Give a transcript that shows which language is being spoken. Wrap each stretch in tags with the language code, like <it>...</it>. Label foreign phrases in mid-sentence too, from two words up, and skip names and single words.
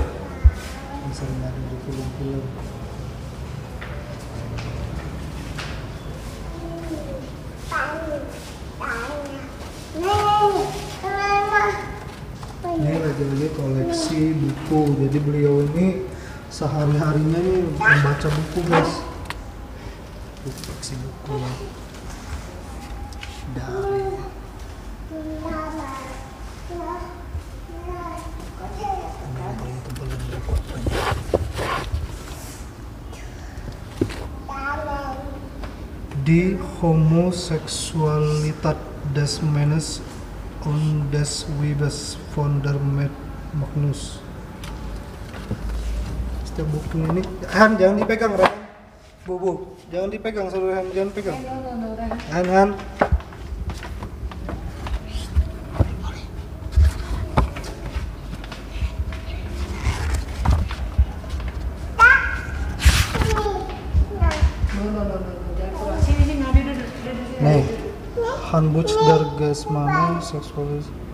<id>Yang sering ada di film-film. Ini lagi-lagi koleksi buku. Jadi beliau ini sehari-harinya nih membaca buku guys. Koleksi buku ya. Dari Die Homosexualität des Menschen und des Weibes von der Magnus. Setiap buku ini, Han jangan dipegang, Ren. Bu, jangan dipegang, saudara Han, jangan pegang. Han. Nih, Handbuch der Gesmanen Sexualis.</id>